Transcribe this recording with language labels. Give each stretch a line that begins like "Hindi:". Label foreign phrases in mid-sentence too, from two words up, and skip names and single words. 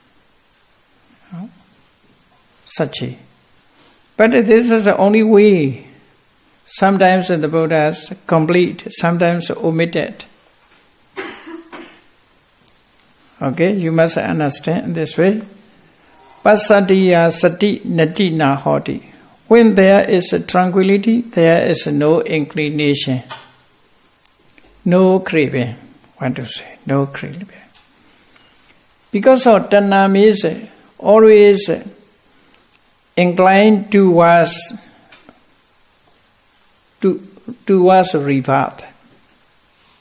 English: Sachi. But this is the only way. Sometimes the Buddha is complete, sometimes omitted. Okay, you must understand this way.
Pali: Pasadiya sati nati na hoti.
English: When there is a tranquility, there is no inclination, no craving. What to say? No craving. Because of Dhamma means always inclined towards rebirth.